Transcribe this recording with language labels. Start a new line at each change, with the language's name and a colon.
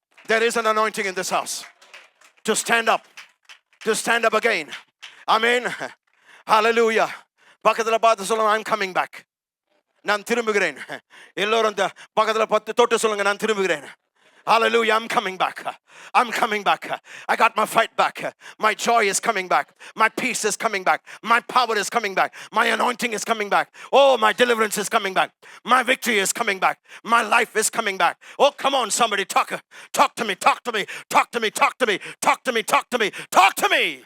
English: There is an anointing in this house to stand up, to stand up again. Amen. Hallelujah.
Tamil: பக்கத்துல பார்த்து சொல்லுங்க,
English: I'm coming back.
Tamil: நான் திரும்புகிறேன். எல்லோரும் பக்கத்துல பார்த்து தொட்டு சொல்லுங்க, நான் திரும்புகிறேன்.
English: Hallelujah, I'm coming back. I'm coming back. I got my fight back. My joy is coming back. My peace is coming back. My power is coming back. My anointing is coming back. Oh, my deliverance is coming back. My victory is coming back. My life is coming back. Oh, come on, somebody talk to me, talk to me, talk to me, talk to me, talk to me, talk to me, talk to me.